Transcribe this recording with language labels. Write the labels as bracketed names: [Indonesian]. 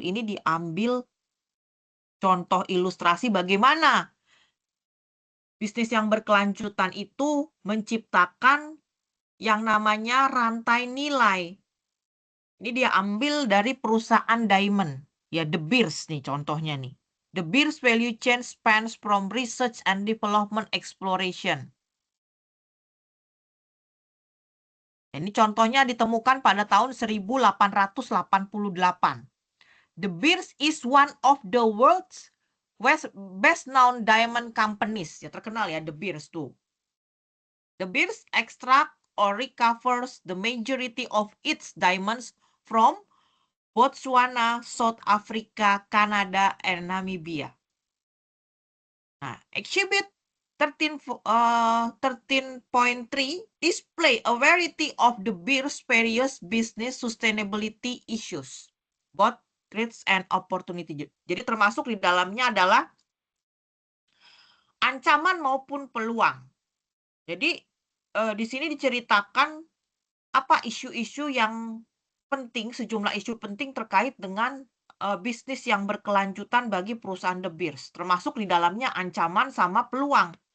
[Indonesian] Ini diambil contoh ilustrasi bagaimana bisnis yang berkelanjutan itu menciptakan yang namanya rantai nilai. Ini dia ambil dari perusahaan diamond. Ya, De Beers nih contohnya nih. [English] The Beers value chain spans from research and development exploration. [Indonesian] Ini contohnya ditemukan pada tahun 1888. [English] De Beers is one of the world's best known diamond companies. [Indonesian] Ya, terkenal ya De Beers tuh. [English] De Beers extract or recovers the majority of its diamonds from Botswana, South Africa, Canada, and Namibia. Nah, exhibit 13.3 display a variety of De Beers various business sustainability issues, both threats and opportunity. [Indonesian] Jadi termasuk di dalamnya adalah ancaman maupun peluang. Jadi di sini diceritakan apa isu-isu yang penting, sejumlah isu penting terkait dengan bisnis yang berkelanjutan bagi perusahaan De Beers, termasuk di dalamnya ancaman sama peluang.